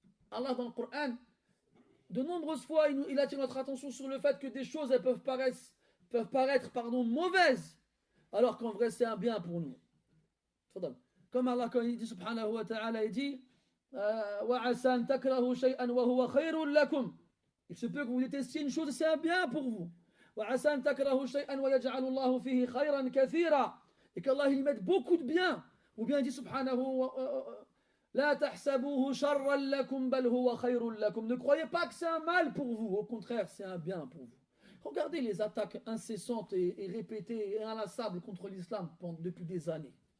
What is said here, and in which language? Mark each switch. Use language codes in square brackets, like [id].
[fr] Allah dans le Coran, de nombreuses fois, il attire notre attention sur le fait que des choses elles peuvent paraître mauvaises, alors qu'en vrai c'est un bien pour nous. Comme Allah quand il dit subhanahu wa ta'ala, il dit [ar] وَعَسَى أَن تَكْرَهُ شَيْئًا وَهُوَ خَيْرٌ لَكُمْ. [fr] Il se peut que vous détestiez une chose et c'est un bien pour vous. [ar] وَعَسَى أَن تَكْرَهُ شَيْئًا وَيَجْعَلُ اللَّهُ فِيهِ خَيْرًا كَثِيرًا. [fr] Et qu'Allah il mette beaucoup de bien. Ou bien il dit subhanahu [ar] La tahsabuhu sharran lakum bal huwa khayrun lakum. [fr] Ne croyez pas que c'est un mal pour vous, au contraire, c'est un bien pour vous. Regardez les attaques incessantes et répétées et inlassables contre l'islam depuis des années.